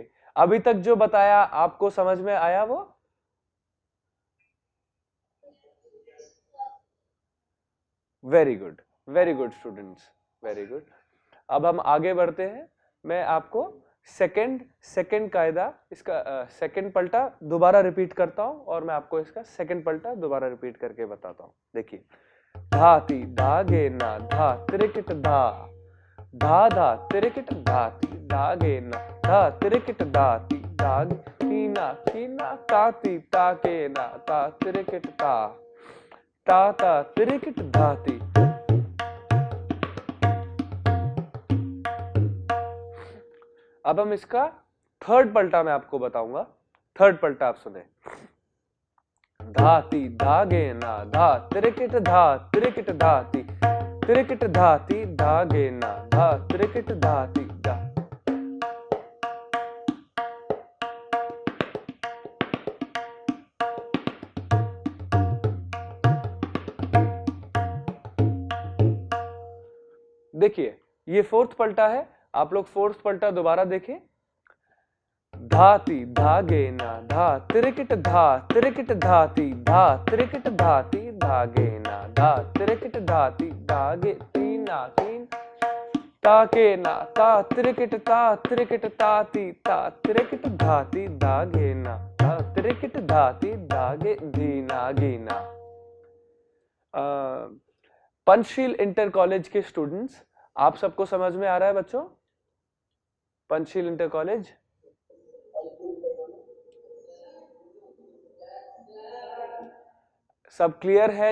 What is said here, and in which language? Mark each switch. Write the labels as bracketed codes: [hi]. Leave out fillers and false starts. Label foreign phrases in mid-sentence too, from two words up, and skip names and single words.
[hi] अभी तक जो बताया आपको समझ में आया वो? [en] very good students, very good. [hi] अब हम आगे बढ़ते हैं. मैं आपको सेकंड कायदा, इसका सेकंड पलटा दोबारा रिपीट करता हूं और मैं आपको इसका सेकंड पलटा दोबारा रिपीट करके बताता हूं. देखिए. धाती धागे ना धा त्रिकट धा, धा धा त्रिकट धाती धागे ना धा त्रिकट धाती धागे कीना कीना ताती ताके ना ता त्रिकट ता, ता त्रिकट धाती. अब हम इसका थर्ड पलटा मैं आपको बताऊंगा. थर्ड पलटा आप सुने. धाती धागे ना धा त्रिकट धा त्रिकट धाती, त्रिकट धाती धागे ना धा त्रिकट धाती धा. देखिए ये फोर्थ पलटा है. आप लोग फोर्थ पलटा दोबारा देखें. धाती धागे ना धा त्रिकट धा त्रिकट धाती धा त्रिकट धाती धागे ना धा त्रिकट धाती धागे तीना तीन, ताके ना ता त्रिकट ताती ता त्रिकट धाती धागे ना धा त्रिकट धाती धागे धीना गीना. पंचशील इंटर कॉलेज के स्टूडेंट्स, आप सबको समझ में आ रहा है बच्चों? पंचशील इंटर कॉलेज सब क्लियर है?